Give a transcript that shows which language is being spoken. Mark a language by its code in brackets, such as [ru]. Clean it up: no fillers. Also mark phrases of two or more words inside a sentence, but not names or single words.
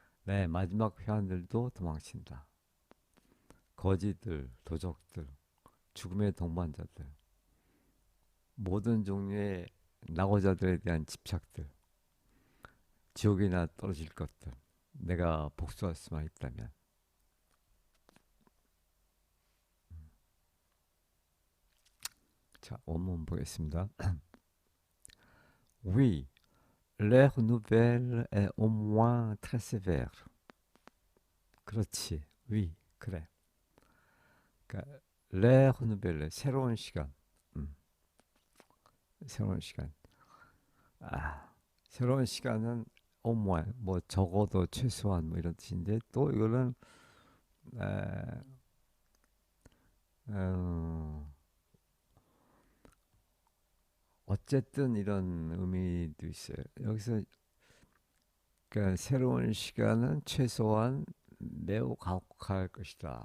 [ko] 내 마지막 회원들도 도망친다. 거지들, 도적들, 죽음의 동반자들, 모든 종류의 낙오자들에 대한 집착들, 지옥이나 떨어질 것들. 내가 복수할 수만 있다면. 자, 원문 보겠습니다. [fr] Oui, l'air nouvelle est au moins très sévère. [ko] 그렇지. Oui, 그래. [fr] 그러니까 l'air nouvelle, [ko] 새로운 시간. 음, 새로운 시간. 새로운 시간은 [fr] au moins, [ko] 뭐 적어도 최소한 뭐 이런 뜻인데 또 이거는 에, 어, 어쨌든 이런 의미도 있어요. 여기서 그러니까 새로운 시간은 최소한 매우 가혹할 것이다.